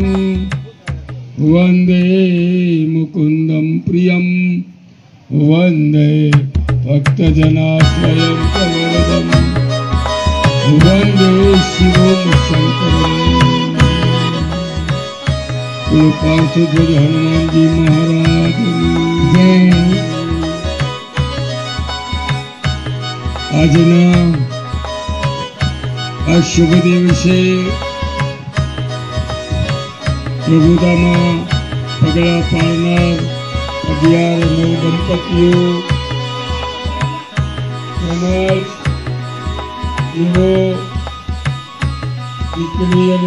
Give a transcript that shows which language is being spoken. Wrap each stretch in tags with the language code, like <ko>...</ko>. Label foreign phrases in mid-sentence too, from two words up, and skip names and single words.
<sa>वंदे मुकुंदं प्रियं वंदे भक्तजनाश्रयं कवरदं वंदे शिवं शंकरं. पार्थध्वज हनुमान जी महाराज जय.</sa> <gu>આજના આ શુભ દિવસે પ્રભુતામાં પગલા પાડનાર 11 નવ દંપતીઓ તેમજ એવો દીકરી અને</gu>